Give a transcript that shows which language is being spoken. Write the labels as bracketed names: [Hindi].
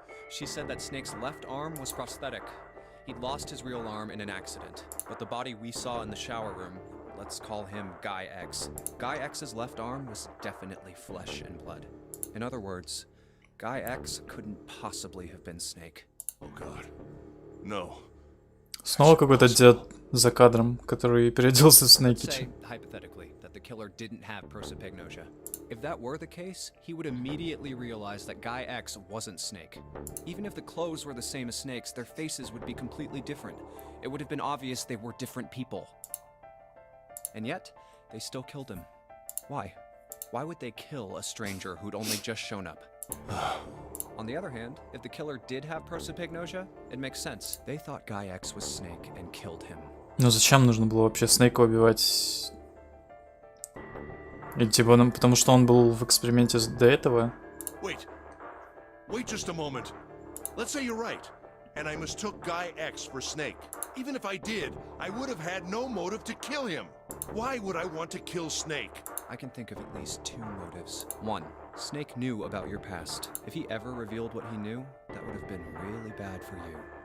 [English] She said that Snake's left arm was prosthetic. He'd lost his real arm in an accident, but the body we saw in the shower room, let's call him Guy X. Guy X's left arm was definitely flesh and blood. In other words, Guy X couldn't possibly have been Snake. Oh God. No. [Russian] Снова какой-то дед за кадром, который переоделся в [English] Let's [Russian] Снэкича. [English] say, hypothetically, that the killer didn't have prosopagnosia. If that were the case, he would immediately realize that Guy X wasn't Snake. Even if the clothes were the same as Snake's, their faces would be completely different. It would have been obvious they were different people. And yet, they still killed him. Why? Why would they kill a stranger who'd only just shown up? On the other hand, if the killer did have prosopagnosia, it makes sense. They thought Guy X was Snake and killed him. [Russian] Ну зачем нужно было вообще Снейка убивать? И типа, потому что он был в эксперименте до этого? [English] Wait just a moment. Let's say you're right, and I mistook Guy X for Snake. Even if I did, I would have had no motive to kill him. Why would I want to kill Snake? I can think of at least 2 motives. 1, Snake knew about your past. If he ever revealed what he knew, that would have been really bad for you.